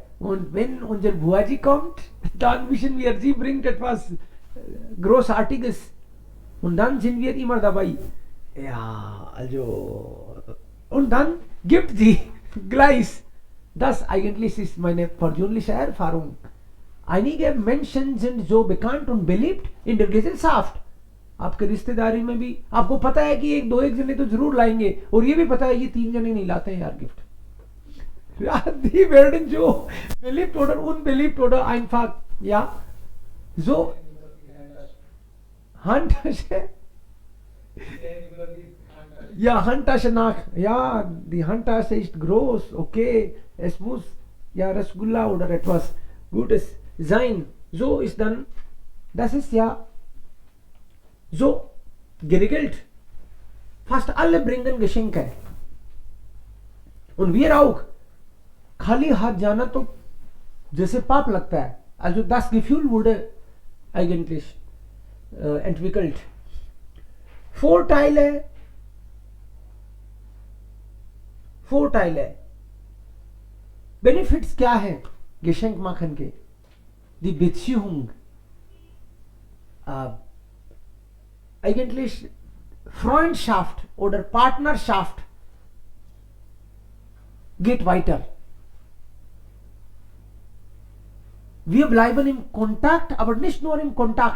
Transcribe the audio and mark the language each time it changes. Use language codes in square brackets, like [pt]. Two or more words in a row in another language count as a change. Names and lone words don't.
[de] Und wenn unser Buaji kommt, dann wissen wir, sie bringt etwas Großartiges. Und dann sind wir immer dabei. Ja, also. Und dann gibt sie gleich. Das eigentlich ist meine persönliche Erfahrung. Einige Menschen sind so bekannt und beliebt in der Gesellschaft. [hi] आपके रिश्तेदारी में भी आपको पता है कि एक जने तो जरूर लाएंगे और ये भी पता है ये 3 जने नहीं लाते हैं यार गिफ्ट. [de] Die werden so beliebt oder unbeliebt oder einfach, ja, so Handtasche. Ja, Handtasche nach. Ja, die Handtasche ist groß, okay, es muss ja Rasgulla oder etwas Gutes sein. So ist dann, das ist ja so geregelt. Fast alle bringen Geschenke. Und wir auch. [hi] खाली हाथ जाना तो जैसे पाप लगता है. [de] Also das Gefühl wurde eigentlich entwickelt. Vorteile. Benefits [hi] क्या है [de] Geschenk machen के? Die Beziehung. Eigentlich Freundschaft oder Partnerschaft geht weiter. Wir bleiben im Kontakt, aber nicht nur im Kontakt.